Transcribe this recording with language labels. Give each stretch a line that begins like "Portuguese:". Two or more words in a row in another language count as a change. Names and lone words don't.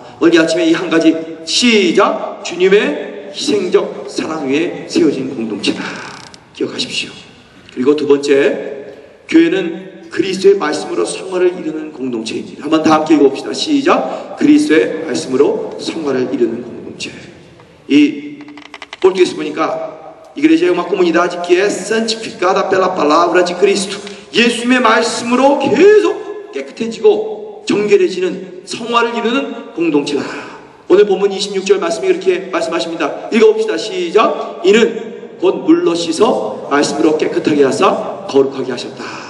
Korean: 오늘 아침에 이 한 가지 시작. 주님의 희생적 사랑 위에 세워진 공동체다. 기억하십시오. 그리고 두 번째, 교회는 그리스도의 말씀으로 성화를 이루는 공동체입니다. 한번 다 함께 읽어봅시다. 시작. 그리스도의 말씀으로 성화를 이루는 공동체. 이 포르투게스 보니까
Portuguese: Igreja é uma comunidade que é santificada pela palavra de Cristo.
Korean: 예수님의 말씀으로 계속 깨끗해지고 정결해지는 성화를 이루는 공동체다. 오늘 본문 26절 말씀이 이렇게 말씀하십니다. 읽어봅시다. 시작. 이는 곧 물로 씻어 말씀으로 깨끗하게 하사 거룩하게 하셨다.